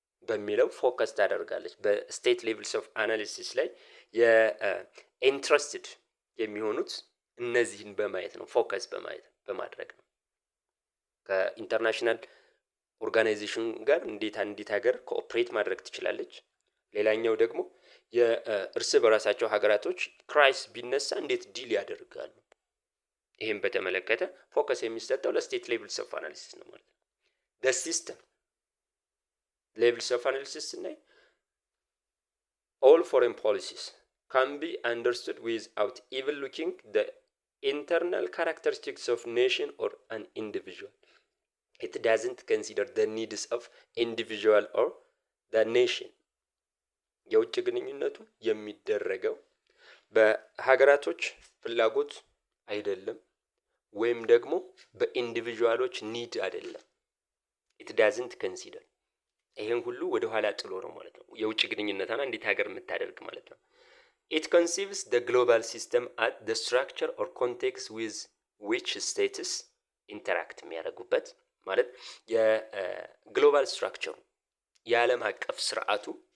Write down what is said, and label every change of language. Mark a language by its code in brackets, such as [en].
[am] በሚለው ፎከስ ታደርጋለች። በስቴት ሌቭልስ ኦፍ አናሊሲስ ላይ የኢንትረስትድ የሚሆኑት እነዚህን በማየት ነው፣ ፎከስ በማድረግ ነው። ከኢንተርናሽናል ኦርጋናይዜሽን ጋር እንዴት አንዲት ሀገር ኮኦፕሬት ማድረግ ትችላለች። ሌላኛው ደግሞ የእርስ በራሳቸው ሀገራቶች ክራይስ ቢነሳ እንዴት ዲል ያደርጋሉ። ይህም በተመለከተ ፎከስ የሚሰጠው ለስቴት ሌቭልስ ኦፍ አናሊሲስ ነው ማለት ነው። [en] the system levels of analysis [am] ስናይ [en] all foreign policies can be understood without even looking the internal characteristics of nation or an individual. It doesn't consider the needs of individual or the nation. [am] የውጭ ግንኙነቱ የሚደረገው በሀገራቶች ፍላጎት አይደለም፣ ወይም ደግሞ በኢንዲቪጁዋሎች ኒድ አይደለም። [en] it doesn't consider [am] ይሄን ሁሉ ወደ ኋላ ጥሎ ነው ማለት ነው የውጭ ግንኙነታና እንዴት ሀገር የምታደርግ ማለት ነው። [en] it conceives the global system at the structure or context with which states interact [am] የሚያደርጉበት ማለት የግሎባል ስትራክቸሩ የዓለም አቀፍ ስርዓቱ